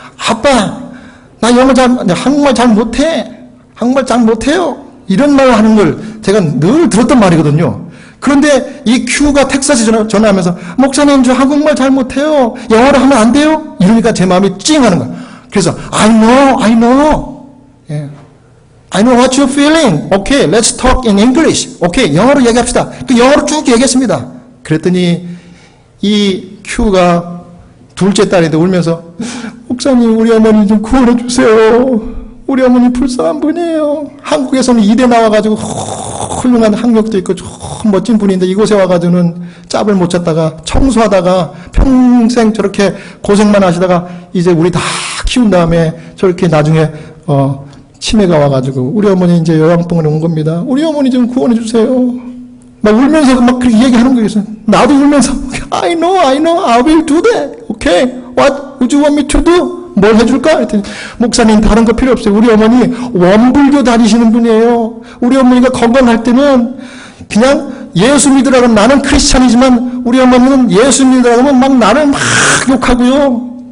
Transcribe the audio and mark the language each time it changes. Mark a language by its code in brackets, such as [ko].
[ko] 아빠, 나 한국말 잘 못해. 한국말 잘 못해요. 이런 말을 하는 걸 제가 늘 들었던 말이거든요. 그런데 이 큐가 텍사스 전화하면서 목사님, 저 한국말 잘 못해요. 영어로 하면 안 돼요? 이러니까 제 마음이 찡 하는 거예요. 그래서 [en] I know. [ko] 예. [en] I know what you're feeling. Okay, let's talk in English. [ko] Okay, 영어로 얘기합시다. 그 영어로 쭉 얘기했습니다. 그랬더니 이 큐가 둘째 딸인데 울면서 목사님, 우리 어머니 좀 구원해 주세요. 우리 어머니 불쌍한 분이에요. 한국에서는 이대 나와가지고 훌륭한 학력도 있고 멋진 분인데 이곳에 와가지고는 짭을 못 찼다가 청소하다가 평생 저렇게 고생만 하시다가 이제 우리 다 키운 다음에 저렇게 나중에 치매가 와가지고 우리 어머니 이제 요양병원에 온 겁니다. 우리 어머니 좀 구원해 주세요. 막 울면서 막 그렇게 얘기하는 거예요. 나도 울면서 [en] I know, I will do that. Okay, what would you want me to do? [ko] 뭘 해줄까? 그랬더니 목사님, 다른 거 필요 없어요. 우리 어머니 원불교 다니시는 분이에요. 우리 어머니가 건강할 때는 그냥 예수 믿으라고 하면 나는 크리스찬이지만 우리 어머니는 예수 믿으라고 하면 막 나를 막 욕하고요.